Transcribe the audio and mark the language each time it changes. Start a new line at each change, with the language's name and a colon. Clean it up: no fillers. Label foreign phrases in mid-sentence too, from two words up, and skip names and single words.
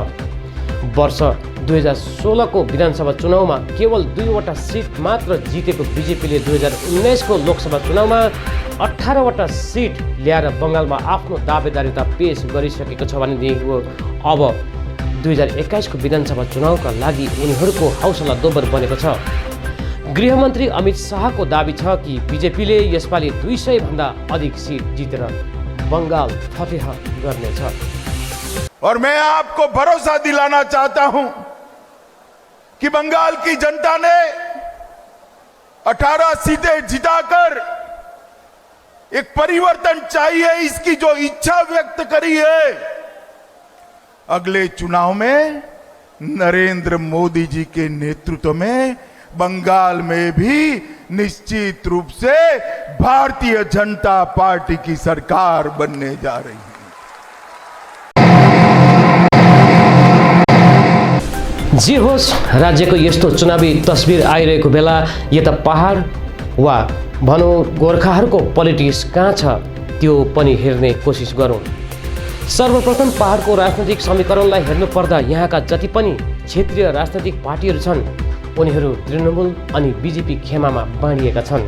Nepali: वर्ष 2016को विधानसभा चुनावमा केवल 2वटा सिट मात्र जितेको बीजेपीले 2019को लोकसभा चुनावमा 18वटा सिट ल्याएर बङ्गालमा आफ्नो दावेदारीता पेश गरिसकेको छ भनेदेखिको अब 2021को विधानसभा चुनावका लागि उनीहरूको हौसला दोब्बर बनेको छ। गृहमन्त्री अमित शाहको दाबी छ कि बीजेपीले यसपालि 200 भन्दा अधिक सिट जितेर बङ्गाल फतेह गर्नेछ।
Hindi: और मैं आपको भरोसा दिलाना चाहता हूं कि बंगाल की जनता ने 18 सीटें जिताकर एक परिवर्तन चाहिए इसकी जो इच्छा व्यक्त करी है, अगले चुनाव में नरेंद्र मोदी जी के नेतृत्व में बंगाल में भी निश्चित रूप से भारतीय जनता पार्टी की सरकार बनने जा रही है।
Nepali: जे होस्, राज्यको यस्तो चुनावी तस्बिर आइरहेको बेला यता पहाड वा भनौँ गोर्खाहरूको पोलिटिक्स कहाँ छ त्यो पनि हेर्ने कोसिस गरौँ। सर्वप्रथम पहाडको राजनैतिक समीकरणलाई हेर्नुपर्दा यहाँका जति पनि क्षेत्रीय राजनैतिक पार्टीहरू छन् उनीहरू तृणमूल अनि बीजेपी खेमामा बाँडिएका छन्।